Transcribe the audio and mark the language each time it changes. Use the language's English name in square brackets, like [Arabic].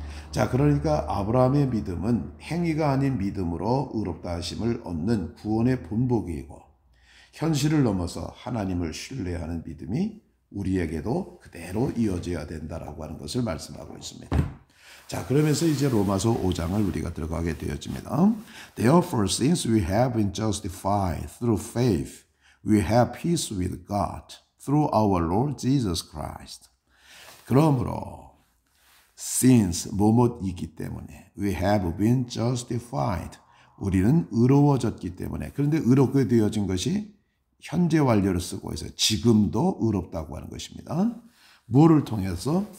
[Korean] 자, 그러니까 아브라함의 믿음은 행위가 아닌 믿음으로 의롭다 하심을 얻는 구원의 본보기이고 현실을 넘어서 하나님을 신뢰하는 믿음이 우리에게도 그대로 이어져야 된다라고 하는 것을 말씀하고 있습니다. 자, 그러면서 이제 로마서 5장을 우리가 들어가게 되어집니다. [English] Therefore, since we have been justified through faith, we have peace with God through our Lord Jesus Christ. [Korean] 그러므로 since 뭐뭐이기 때문에 [English] we have been justified [Korean] 우리는 의로워졌기 때문에 그런데 의롭게 되어진 것이 현재 완료를 쓰고 있어요. 지금도 의롭다고 하는 것입니다. 뭐를 통해서?